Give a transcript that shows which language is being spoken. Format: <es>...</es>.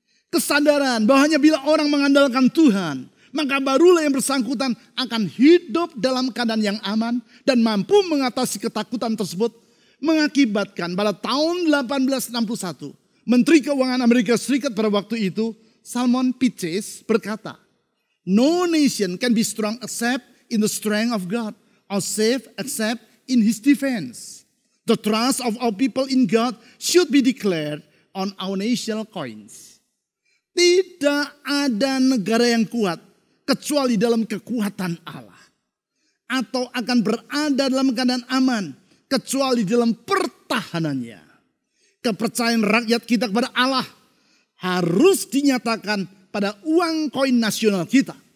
<id>Kesadaran bahwa hanya bila orang mengandalkan Tuhan, maka barulah yang bersangkutan akan hidup dalam keadaan yang aman dan mampu mengatasi ketakutan tersebut, mengakibatkan pada tahun 1861, Menteri Keuangan Amerika Serikat pada waktu itu, Salmon P.</id> <en>Chase berkata, "No nation can be strong except in the strength of God, or safe except in His defense. The trust of our people in God should be declared on our national coins."</en> <id>Tidak ada negara yang kuat kecuali dalam kekuatan Allah. Atau akan berada dalam keadaan aman kecuali dalam pertahanannya. Kepercayaan rakyat kita kepada Allah harus dinyatakan pada uang koin nasional kita.</id>